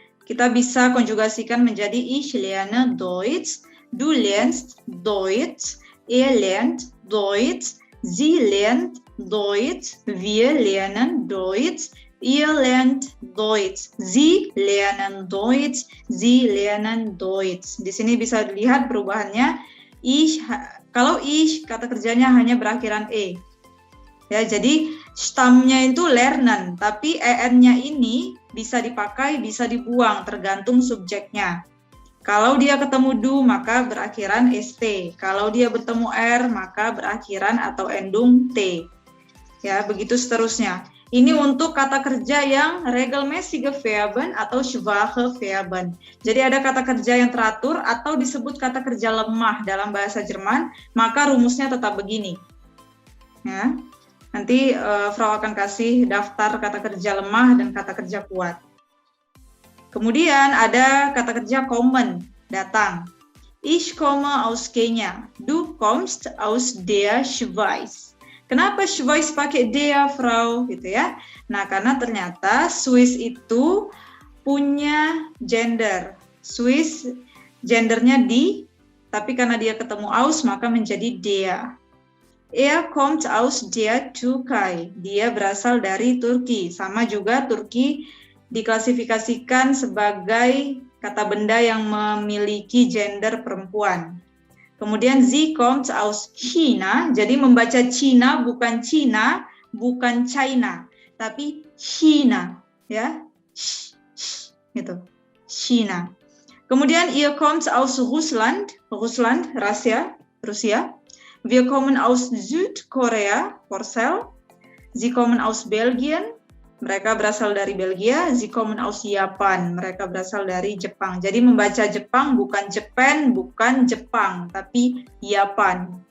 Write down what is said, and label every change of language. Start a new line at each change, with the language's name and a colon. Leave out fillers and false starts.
Indonesian: Kita bisa konjugasikan menjadi ich lerne Deutsch, du lernst Deutsch, er lernt Deutsch, sie lernt Deutsch, wir lernen Deutsch, ihr lernt Deutsch, sie lernen Deutsch, sie lernen Deutsch. Di sini bisa dilihat perubahannya. Kalau ich kata kerjanya hanya berakhiran e. Ya, jadi stammnya itu lernen, tapi en-nya ini bisa dipakai, bisa dibuang, tergantung subjeknya. Kalau dia ketemu du, maka berakhiran st. Kalau dia bertemu r, maka berakhiran atau endung t. Ya, begitu seterusnya. Ini untuk kata kerja yang regelmäßige Verben atau schwache Verben. Jadi ada kata kerja yang teratur atau disebut kata kerja lemah dalam bahasa Jerman, maka rumusnya tetap begini. Ya. Nanti Frau akan kasih daftar kata kerja lemah dan kata kerja kuat. Kemudian ada kata kerja kommen, datang.
German: Ich komme aus Kenia. Du kommst aus der Schweiz.
Indonesian: Kenapa Schweiz pakai der, Frau? Gitu ya. Nah, karena ternyata Swiss itu punya gender. Swiss gendernya di, tapi karena dia ketemu aus maka menjadi der.
German: Er kommt aus der Türkei.
Indonesian: Dia berasal dari Turki. Sama juga Turki diklasifikasikan sebagai kata benda yang memiliki gender perempuan. Kemudian
German: sie kommt aus China,
Indonesian: jadi membaca China bukan China, bukan China, tapi China, ya, gitu, China.
German: Kemudian ihr kommt aus Russland, Rusia. Wir kommen aus Südkorea, Porcel. Sie kommen aus Belgien.
Indonesian: Mereka berasal dari Belgia.
German: Sie kommen aus Japan.
Indonesian: Mereka berasal dari Jepang. Jadi membaca Jepang bukan Japan, bukan Jepang, tapi Japan.